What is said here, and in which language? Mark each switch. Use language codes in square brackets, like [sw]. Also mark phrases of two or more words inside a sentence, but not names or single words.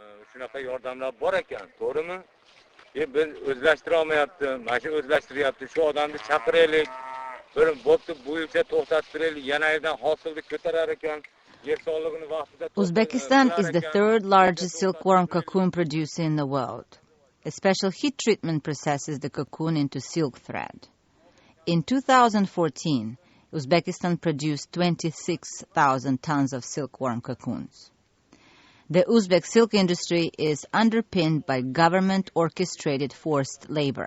[uz] shunaqa yordamlar bor ekan, to'g'rimi? Biz o'zlashtira olmayapti, mana shu o'zlashtiryapti. Shu odamni chaqiraylik. Bir bo'pti, bu yilcha to'xtatib turaylik, yana yerdan hosilni ko'tarar ekan. [en] Uzbekistan is the third largest silkworm cocoon producer in the world. A special heat treatment processes the cocoon into silk thread. In 2014, Uzbekistan produced 26,000 tons of silkworm cocoons. The Uzbek silk industry is underpinned by government-orchestrated forced labor.